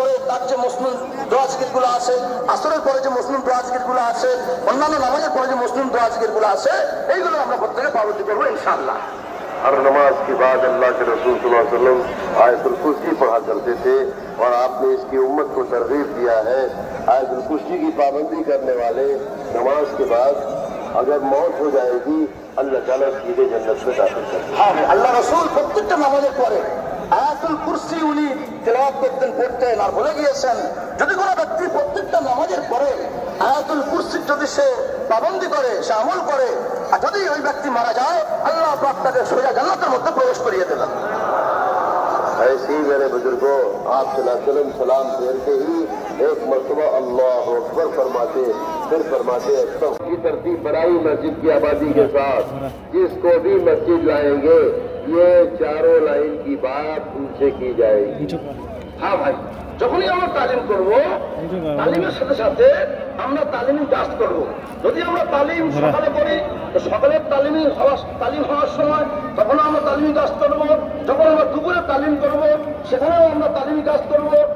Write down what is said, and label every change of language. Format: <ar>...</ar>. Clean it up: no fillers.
<bn>তার যে মুসলিম দোয়া জিকিরগুলো আছে, আসরের পরে যে মুসলিম দোয়া জিকিরগুলো আছে, অন্যান্য নামাজের পরে যে মুসলিম দোয়া জিকিরগুলো আছে, এইগুলো আমরা প্রত্যেকে পাবন্দি করবো ইনশাআল্লাহ।</bn> <hi>हर नमाज के बाद अल्लाह के रसूल सल्लल्लाहु अलैहि वसल्लम आयतुल कुर्सी पढ़ा करते थे और आपने इसकी उम्मत को तरगीब दिया है। आयतुल कुर्सी की पाबंदी करने वाले नमाज के बाद अगर मौत हो जाएगी अल्लाह ताला सीधे जन्नत में दाखिल करेंगे।</hi> <bn>हाँ, अल्लाह रसूल प्रत्येकটা নামাজের পরে আয়াতুল কুরসি উনি তেলাওয়াত করতেন, পড়তেন আর বলে গিয়েছেন যদি কোনো ব্যক্তি প্রত্যেকটা নামাজের পরে আয়াতুল কুরসি যদি সে পাবন্দি করে, সে আমল করে আর যদি ওই ব্যক্তি মারা যায় আল্লাহ পাক তাকে সোজা জান্নাতের মধ্যে প্রবেশ করিয়ে দেবেন।</bn> <hi>ऐसे ही मेरे बुजुर्गों, आप सलाम फेरते ही एक मरतबा अल्लाह अकबर फरमाते, फिर फरमाते की तरतीब बनाई मस्जिद की आबादी के साथ। जिसको भी मस्जिद लाएंगे ये 4 लाइन की बात उनसे की जाएगी। हाँ भाई,</hi> <bn>যখনই আমরা তালিম করব তালিমের সাথে সাথে আমরা তালিমি কাজ করব। যদি আমরা তালিম সকালে করি তো সকালের তালিম হওয়ার সময় তখন আমরা তালিমি কাজ করব। যখন আমরা দুপুরে তালিম করব সেখানেও আমরা তালিমি কাজ করব।</bn>